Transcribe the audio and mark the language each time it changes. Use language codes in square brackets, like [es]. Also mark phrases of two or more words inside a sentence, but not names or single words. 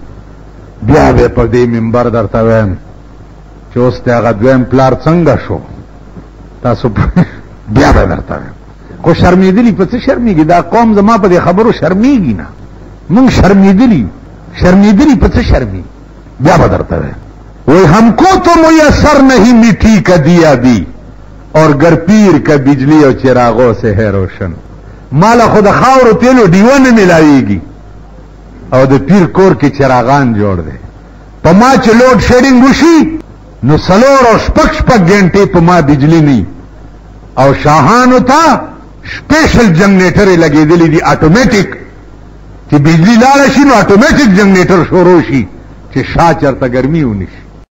[ps] بیا به په دې منبر درته وایم چې اوس ته هغه دویم پلار څنګه شو تاسو بیا به درته وایم. خو شرمېدلی په څه شرمېږي؟ دا قوم زما په دې خبرو شرمېږي نه. مونږ شرمېدلی په څه شرمېږي؟ بیا به درته وایم. [ur] وہی ہم کو تو میسر نہیں مٹی کا دیا بھی اور گر پیر کا بجلی اور چراغوں سے ہے روشن. [ps] مالا خود خاور تیلو ڈیو نه ملاویږي او د پیر کور کې چراغان جوړ دی. په ما چې [en] load shedding [ps] وشي نو سلور او شپږ غنټې په ما بجلی نه او شاهانو ته سپیشل جنریټر لګېدلی دي اټومیټیک چې بجلی لاړه شي نو اټومیټیک جنریټر شروع شي چې شاه چرته ګرمي ونشي.